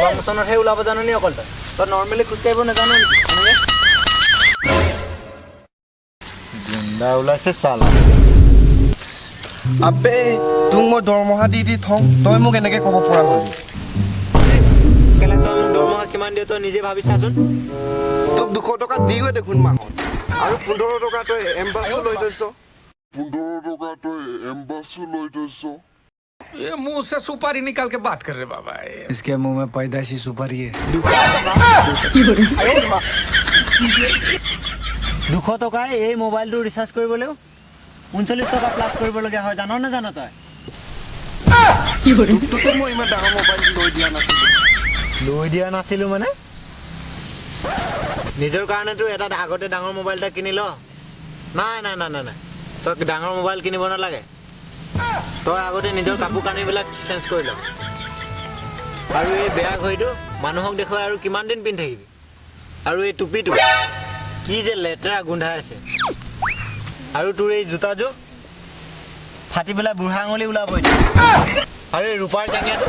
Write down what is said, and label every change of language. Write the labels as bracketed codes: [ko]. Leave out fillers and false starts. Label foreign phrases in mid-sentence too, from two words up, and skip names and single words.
[as] মছনত হে ওলাব জানো নি অকল তই নৰ্মেলি খোজ কাঢ়িব নাজানো নেকি গুণ্ডা ওলাইছে চালা আবে তোক মই দৰমহা দি থওঁ তই মোক এনেকে ক'ব পৰা হলি কেলে তই মোক দৰমহা কিমান দিয় তই নিজে ভাবি চাচোন তোক 200 টকা দিওৱে দেখোন মাহত আৰু 15 টকা তই এম্বাছো লৈ থৈছ [hi] ये मुंह से सुपारी निकाल के बात कर रहे बाबा इसके मुंह में पैदाइशी सुपारी है [as] 200 টকাই এই মোবাইলটো ৰিচাৰ্জ কৰিবলৈও 39 টকা প্লাছ কৰিবলগীয়া হয় জানো না জানো তই তোক মই ইমান ডাঙৰ মোবাইল লৈ দিয়া নাছিলো মানে নিজৰ কাৰণেতো এটা আগতে ডাঙৰ মোবাইল এটা কিনি ল নাই নাই নাই নাই তই ডাঙৰ মোবাইল কিনিব নালাগে তই আগতে নিজৰ কাপোৰ কানিবিলাক চেঞ্জ কৰি ল আৰু এই বেয়া ঘড়ীটো মানুহক দেখুৱাই আৰু কিমান দিন পিন্ধি থাকিবি আৰু এই টুপিটো কি যে লেতেৰা গোন্ধাই আছে আৰু তোৰ এই জোতাযোৰ ফাটি পেলাই বুঢ়া আঙুলি ওলাব আৰু এই ৰূপাৰ জাঙিয়াটো